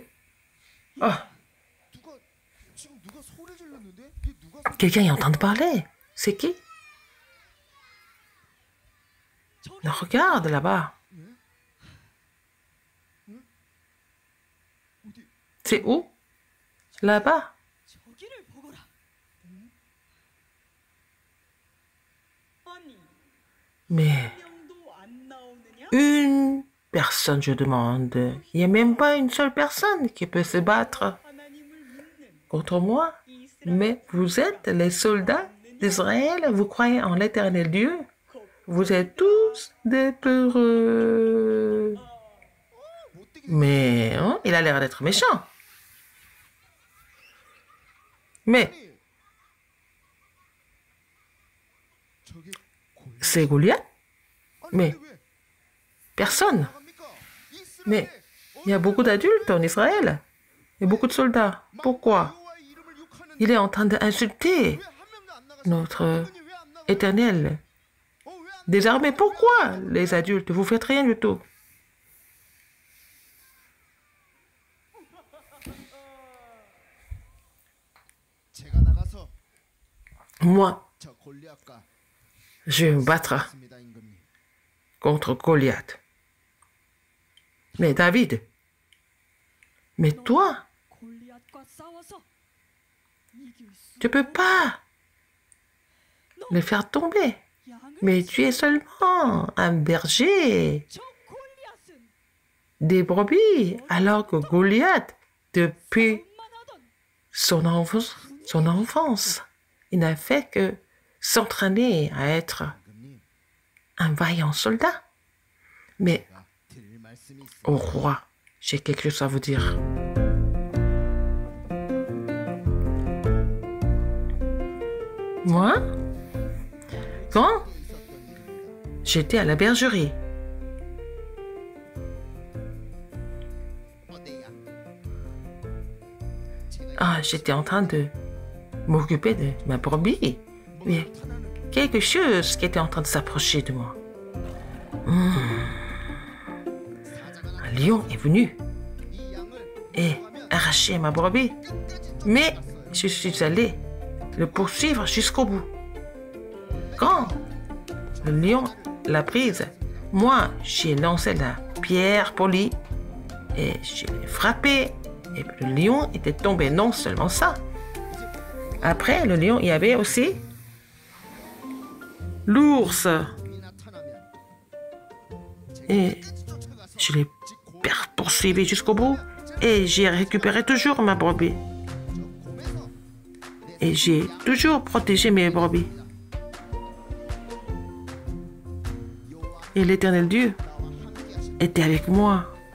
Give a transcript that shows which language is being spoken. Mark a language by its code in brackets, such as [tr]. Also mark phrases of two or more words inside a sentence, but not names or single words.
[fr] Oh, quelqu'un est en train de parler. C'est qui? Regarde là-bas. C'est où? Là-bas. [ko] 저기를 보거라. 아니, [fr] Mais [ko] 명도 안 나오느냐? [fr] une personne, je demande. Il n'y a même pas une seule personne qui peut se battre [ko] 하나님을 믿는 [fr] contre moi. [ko] 이스라엘 [fr] Mais vous êtes les soldats d'Israël. Vous croyez en l'éternel Dieu. Vous êtes tous des peureux. Mais hein, il a l'air d'être méchant. Mais c'est Goliath. Mais personne. Mais il y a beaucoup d'adultes en Israël. Et beaucoup de soldats. Pourquoi? Il est en train d'insulter notre éternel. Désarmé. Pourquoi les adultes? Vous faites rien du tout. [ko] 제가 나가서 [fr] Moi, [ko] 저 골리앗과 [fr] je vais me battre [ko] 있습니다, 임금님. [fr] contre Goliath. Mais David, mais toi, [ko] 골리앗과 싸워서 이길 수 [fr] tu peux pas le faire tomber. [ko] 양을 [fr] Mais tu es seulement un berger [ko] 저 골리앗은 [fr] des brebis, alors que Goliath, depuis [ko] 만하던 [fr] son enfance, il n'a fait que s'entraîner à être [ko] 임금님, [fr] un vaillant soldat. Mais [ko] 제가 드릴 말씀이 있습니다. [fr] au roi, j'ai quelque chose à vous dire. Moi, quand j'étais à la bergerie, [ko] 어때야? [fr] j'étais en train de m'occuper de ma brebis. Mais quelque chose qui était en train de s'approcher de moi. Un lion est venu [ko] 이 양을 [fr] et arraché ma brebis. Mais je suis allé le poursuivre jusqu'au bout. Quand le lion l'a prise, moi, j'ai lancé la pierre polie et je l'ai frappé. Et le lion était tombé. Non seulement ça. Après, le lion, il y avait aussi l'ours. [ko] 이 나타나면 [fr] Et je l'ai poursuivi jusqu'au bout et j'ai récupéré toujours ma brebis. [ko] 곰에서 [fr] Et j'ai toujours protégé mes brebis. Et l'Éternel Dieu était avec moi.